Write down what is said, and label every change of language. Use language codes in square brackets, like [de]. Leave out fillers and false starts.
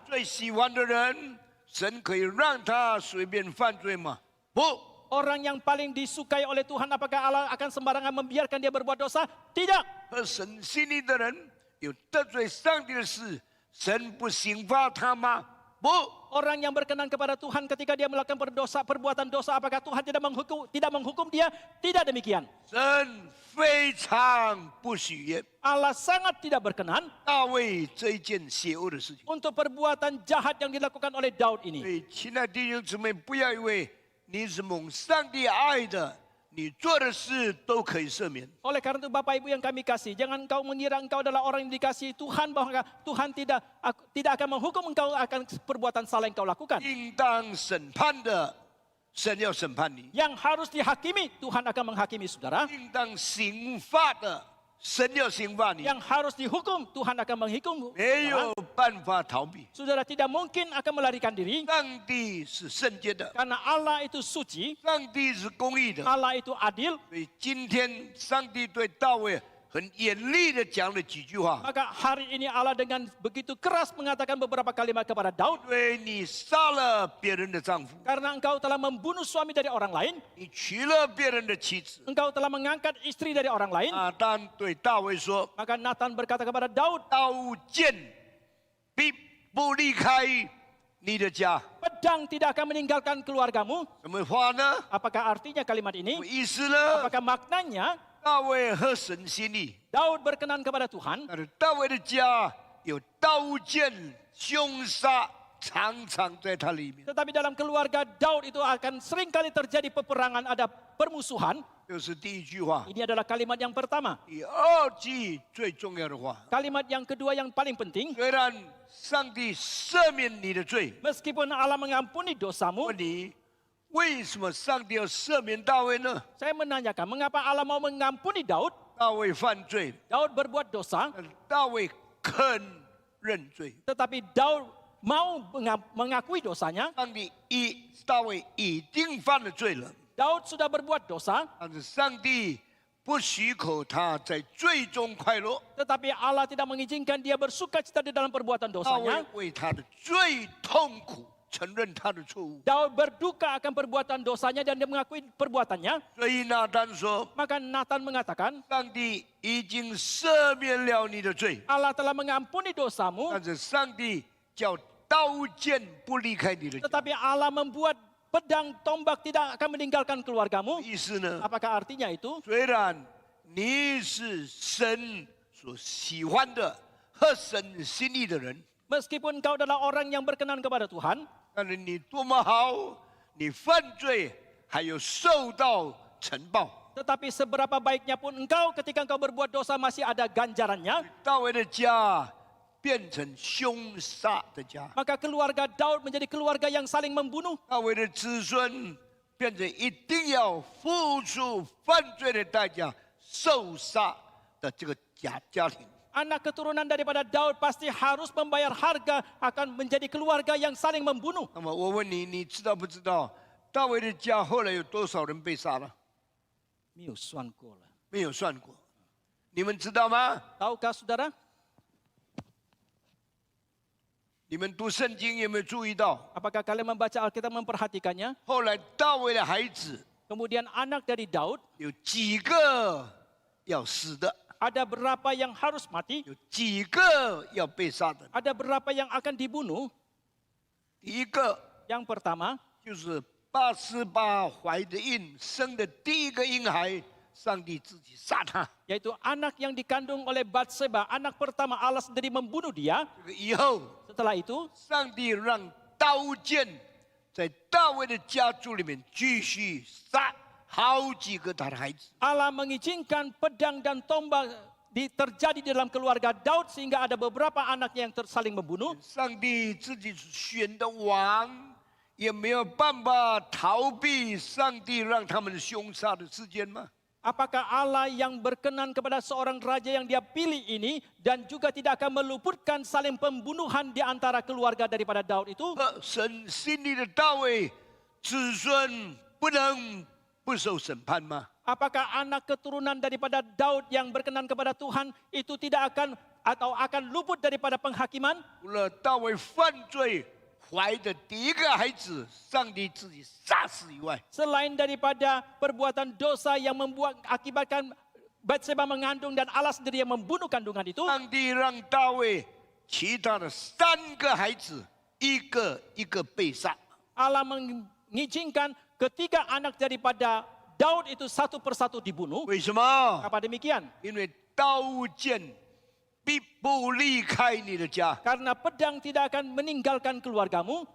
[zh] 最喜欢的人，神可以让他随便犯罪吗？不， [id] Orang yang paling disukai oleh Tuhan, apakah Allah akan sembarangan membiarkan dia berbuat dosa? Tidak. [zh] 和神心意的人有得罪上帝的事，神不刑罚他吗？不， [id] Orang yang berkenan kepada Tuhan ketika dia melakukan perbuatan dosa, apakah Tuhan tidak menghukum dia? Tidak demikian. [zh] 神非常不喜悦 [id] Allah sangat tidak berkenan [zh] 大卫这一件邪恶的事情。 [id] untuk perbuatan jahat yang dilakukan oleh Daud [zh] 所 [id] ini. [zh] 以，亲爱的弟兄姊妹，不要以为你是蒙上帝爱的，你做的事都可以赦免。 [id] Oleh karena itu Bapak Ibu yang kami kasih, jangan engkau mengira engkau adalah orang yang dikasihi Tuhan, bahwa Tuhan tidak akan menghukum engkau akan perbuatan salah yang kau lakukan. [zh] 应当审判的，神要审判你； [id] Yang harus dihakimi, Tuhan akan menghakimi saudara. [zh] 应当刑罚的，神要刑罚你。 [id] Yang harus dihukum, Tuhan akan menghukum. [zh] 没有办法逃避。 [id] Saudara tidak mungkin akan melarikan diri, [zh] 上帝是圣洁的， [id] karena Allah itu suci, [zh] 上帝是公义的。 [id] Allah itu adil. [zh] 所以今天上帝对大卫很严厉的讲了几句话： [id] Maka hari ini Allah dengan begitu keras mengatakan beberapa kalimat kepada Daud. [zh] 因为你杀了别人的丈夫， [id] Karena engkau telah membunuh suami dari orang lain, [zh] 你娶了别人的妻子。 [id] engkau telah mengangkat istri dari orang lain. [zh] 拿单对大卫说 [id] Maka Nathan berkata kepada Daud,：“ [zh] 刀剑必不离开你的家。 [id] pedang tidak akan meninggalkan keluargamu.” [zh] 什么话呢？ [id] Apakah artinya kalimat [zh] 什 [id] ini? [zh] 么意思呢？ [id] Apakah maknanya? [zh] 大卫合神心意， [id] Daud berkenan kepada Tuhan, [zh] 但是大卫的家有刀剑、凶杀，常常在他里面。 [id] tetapi dalam keluarga Daud itu akan seringkali terjadi peperangan, ada permusuhan. [zh] 这是第一句话。 [id] Ini adalah kalimat yang pertama. [zh] 第二句最重要的话， [id] Kalimat yang kedua yang paling penting, [zh] 虽然上帝赦免你的罪， [id] meskipun Allah mengampuni dosamu, [zh] 问你为什么上帝要赦免大卫呢？ [id] saya menanyakan, mengapa Allah mau mengampuni Daud? [zh] 大卫犯罪， [id] Daud berbuat dosa, [zh] 但大卫肯认罪。 [id] tetapi Daud mau mengakui dosanya. [zh] 大卫已经犯了罪了， [id] Daud sudah berbuat dosa, [zh] 但是上帝不许可他在罪中快乐。 [id] tetapi Allah tidak mengizinkan dia bersuka cita di dalam perbuatan [zh] 大卫 [id] dosanya. [zh] 为他的罪痛苦，承认他的错误。 [id] Daud berduka akan perbuatan dosanya dan dia mengakui perbuatannya. [zh] 所以拿单说， [id] Maka Nathan mengatakan, [zh] 上帝已经赦免了你的罪， [id] Allah telah mengampuni dosamu, [zh] 但是上帝叫刀剑不离开你的家。 [id] tetapi Allah membuat pedang tombak tidak akan meninggalkan keluargamu. [zh] 意思呢？ [id] Apakah artinya itu? [zh] 虽然你是神所喜欢的、合神心意的人， [id] Meskipun kau adalah orang yang berkenan kepada Tuhan, [zh] 但是你多么好，你犯罪还有受到惩报。 [id] tetapi seberapa baiknya pun engkau ketika engkau berbuat dosa masih ada ganjarannya. [zh] 大卫的家变成凶杀的家， [id] Maka keluarga Daud menjadi keluarga yang saling membunuh. [zh] 大卫的子孙变成一定要付出犯罪的代价、受杀的这个家庭。 [id] Anak keturunan daripada Daud pasti harus membayar harga, akan menjadi keluarga yang saling membunuh. [zh] 那么我问你，你知道不知道大卫的家后来有多少人被杀了？ Miu suan ko la. 没有算过。你们知道吗？ [id] Tahukah saudara? [zh] 你们读圣经有没有注意到？ [id] Apakah kalian membaca Alkitab memperhatikannya? [zh] 后来大卫的孩子 [id] Kemudian anak dari Daud, [zh] 有几个要死的， [id] ada berapa yang harus mati, [zh] 有几个要被杀的。 [id] ada berapa yang akan dibunuh. [zh] 第一个 [id] Yang pertama, [zh] 就是八十八怀的孕生的第一个婴孩，上帝自己杀他。 [id] yaitu anak yang dikandung oleh Batseba, anak pertama Allah sendiri membunuh dia. [zh] 这个以后， [id] Setelah itu, [zh] 上帝让刀剑在大卫的家族里面继续杀好几个他的孩子。 [id] Allah mengizinkan pedang dan tombak terjadi di dalam keluarga Daud sehingga ada beberapa anaknya yang saling membunuh. [zh] 上帝自己选的王，也没有办法逃避上帝让他们凶杀的事件吗？ [id] Apakah Allah yang berkenan kepada seorang raja yang dia pilih ini dan juga tidak akan meluputkan saling pembunuhan di antara keluarga daripada Daud itu? [zh] 神心里的大卫子孙不能不受审判吗？ [id] Apakah anak keturunan daripada Daud yang berkenan kepada Tuhan itu tidak akan atau akan luput daripada penghakiman? [zh] 除了大卫犯罪怀的第一个孩子，上帝自己杀死以外， [id] Selain daripada perbuatan dosa yang akibatkan Batseba mengandung dan Allah sendiri yang membunuh kandungan itu, [zh] 上帝让大卫其他的3个孩子一个一个被杀。 [id] Allah mengizinkan ketiga anak daripada Daud itu satu persatu dibunuh. [zh] 为什么？ [id] Apa demikian? [zh] 因为刀剑必不离开你的家。 [id] Karena pedang tidak akan meninggalkan keluargamu.